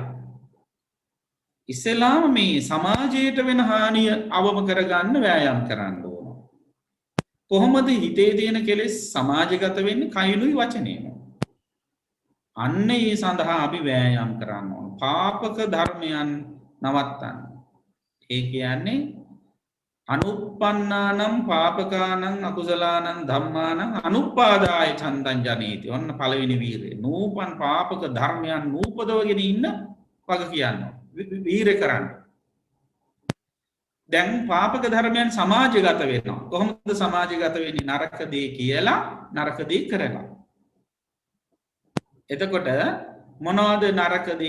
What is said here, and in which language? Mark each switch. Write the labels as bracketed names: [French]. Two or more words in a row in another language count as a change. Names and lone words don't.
[Sinhala] ඉස්සෙල්ලාම මේ සමාජයට වෙන හානිය අවම කරගන්න වෑයම් කරන්න ඕන. කොහොමද හිතේ තියෙන කෙලෙස් සමාජගත වෙන්නේ? කයිනුයි වචනේම. අන්න ඒ සඳහා අපි වෑයම් කරන්න ඕන. පාපක ධර්මයන් නවත්තන්න. ඒ කියන්නේ [Pali] අනුප්පන්නානම් පාපකානං අකුසලානං ධම්මානං අනුපාදාය චන්දං ජනේති. [Sinhala] ඔන්න පළවෙනි වීරය. නූපන් පාපක ධර්මයන් නූපදවගෙන ඉන්න වග කියනවා. වීර කරන්න. දැන් පාපක ධර්මයන් සමාජගත වෙනවා. කොහොමද සමාජගත වෙන්නේ? නරක දේ කියලා නරක දේ කරනවා. එතකොට මොනවද නරක දේ?